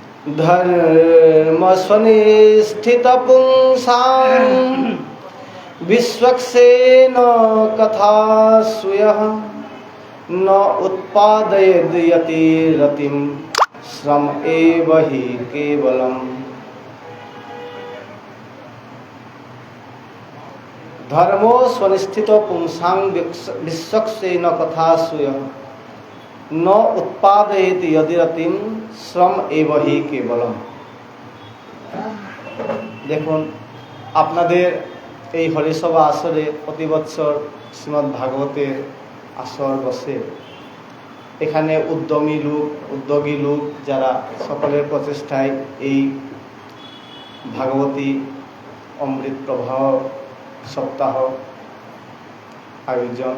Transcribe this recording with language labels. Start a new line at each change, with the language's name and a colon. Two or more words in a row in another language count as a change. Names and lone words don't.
Sanskrit: धर्मस्वनिष्ठितपुंसां विश्वक्सेन कथा सूयः न उत्पादयति रतिं श्रम एव हि केवलम्। धर्मो स्वनिष्ठित पुंसां विश्वक्सेन कथा सूयः न उत्पादयति यदि रतिम श्रम एव हि केवलम।
Bangla: দেখুন, আপনাদের এই হরিসভা আসরে প্রতি বছর শ্রীমদ্ ভাগবতের আসর বসে। এখানে উদ্যোগী লোক যারা সকলের প্রচেষ্টায় এই ভাগবতী অমৃত প্রবাহ সপ্তাহ আয়োজন।